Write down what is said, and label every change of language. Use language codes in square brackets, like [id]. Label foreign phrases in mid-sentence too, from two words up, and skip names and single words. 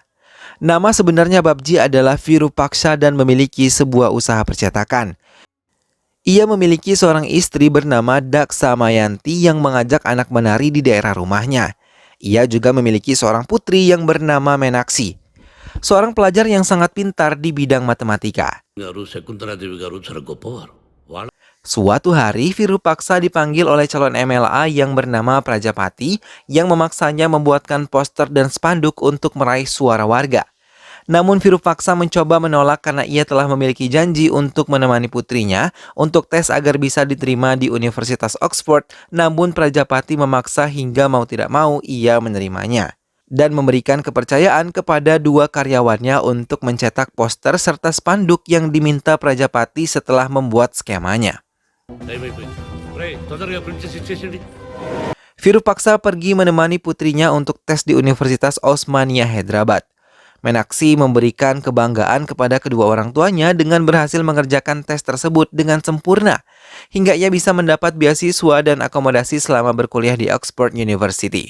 [id] Nama sebenarnya Babji adalah Virupaksa dan memiliki sebuah usaha percetakan. Ia memiliki seorang istri bernama Daksamayanti yang mengajak anak menari di daerah rumahnya. Ia juga memiliki seorang putri yang bernama Menaksi, seorang pelajar yang sangat pintar di bidang matematika. [te] గారు శకుంతలాదేవి గారు చాలా గొప్పవారు. వాళ్ళ [id] Suatu hari, Virupaksa dipanggil oleh calon MLA yang bernama Prajapati yang memaksanya membuatkan poster dan spanduk untuk meraih suara warga. Namun Virupaksa mencoba menolak karena ia telah memiliki janji untuk menemani putrinya untuk tes agar bisa diterima di Universitas Oxford, namun Prajapati memaksa hingga mau tidak mau ia menerimanya dan memberikan kepercayaan kepada 2 karyawannya untuk mencetak poster serta spanduk yang diminta Prajapati setelah membuat skemanya. [te] టైం అయిపోయింది. రేయ్, తొందరగా ప్రింట్ చేసి ఇచ్చేసేయండి. [id] Virupaksa pergi menemani putrinya untuk tes di Universitas Osmania Hyderabad. Menaksi memberikan kebanggaan kepada kedua orang tuanya dengan berhasil mengerjakan tes tersebut dengan sempurna, hingga ia bisa mendapat beasiswa dan akomodasi selama berkuliah di Oxford University.